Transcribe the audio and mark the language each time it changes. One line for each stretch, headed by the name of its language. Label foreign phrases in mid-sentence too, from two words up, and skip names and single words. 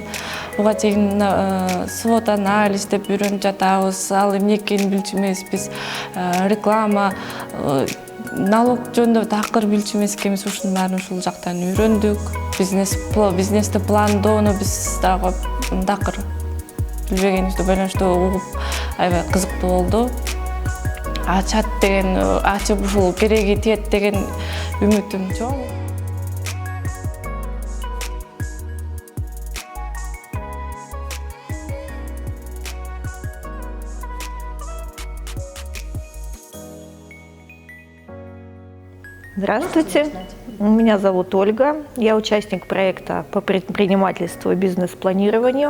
Kyrgyz: Буга чейин свод анализ деп үйрөнүп жатабыз, ал эмне экенин билчү эмеспиз, реклама, налог жөнүндө такыр билчү эмес экенбиз, ушунун баарын ушул жактан үйрөндүк. Бизнести пландоону биз дагы такыр билбегенибизди байланыштуу угуп, аябай кызыктуу болду. Ачат деген, ачып ушул кереги тиет деген үмүтүм чоң.
Russian: Здравствуйте, меня зовут Ольга, я участник проекта по предпринимательству и бизнес-планированию.